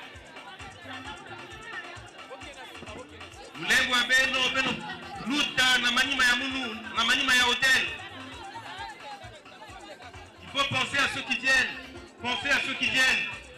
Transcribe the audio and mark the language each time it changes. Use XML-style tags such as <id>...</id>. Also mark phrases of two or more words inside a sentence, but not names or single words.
<kg>Mlengo beno luta na manima ya munu, na manima ya hôtel.</kg> <fr>Il faut penser à ceux qui viennent. Pensez à ceux qui viennent.</fr>